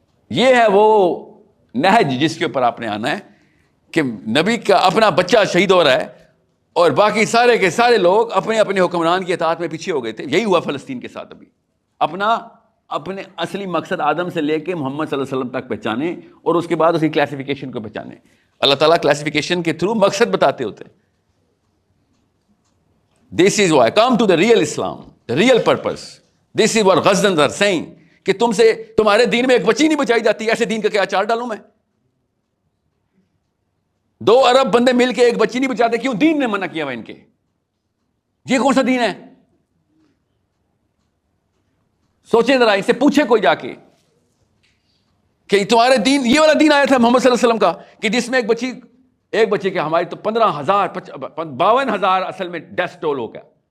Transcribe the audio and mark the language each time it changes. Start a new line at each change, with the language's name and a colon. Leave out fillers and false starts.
Urdu: یہ ہے وہ نہج جس کے اوپر آپ نے آنا ہے کہ نبی کا اپنا بچہ شہید ہو رہا ہے اور باقی سارے کے سارے لوگ اپنے اپنے حکمران کی اطاعت میں پیچھے ہو گئے تھے. یہی ہوا فلسطین کے ساتھ. ابھی اپنے اصلی مقصد آدم سے لے کے محمد صلی اللہ علیہ وسلم تک پہچانے اور اس کے بعد اسی کلاسیفیکیشن کو پہچانے. اللہ تعالیٰ کلاسیفیکیشن کے تھرو مقصد بتاتے ہوتے ہیں.
English: This is why come to the real Islam, the real purpose. This is what Ghaznans are saying
Urdu: کہ تمہارے دین میں ایک بچی نہیں بچائی جاتی. ایسے دین کا کیا اچار ڈالوں میں؟ 2 ارب بندے مل کے ایک بچی نہیں بچاتے. کیوں؟ دین نے منع کیا ہوا ان کے. یہ کون سا دین ہے؟ سوچیں ذرا, ان سے پوچھے کوئی جا کے کہ تمہارے دین, یہ والا دین آیا تھا محمد صلی اللہ علیہ وسلم کا کہ جس میں ایک بچے کے ہماری تو 15,000 52,000 اصل میں ڈیتھ ٹول ہو گیا.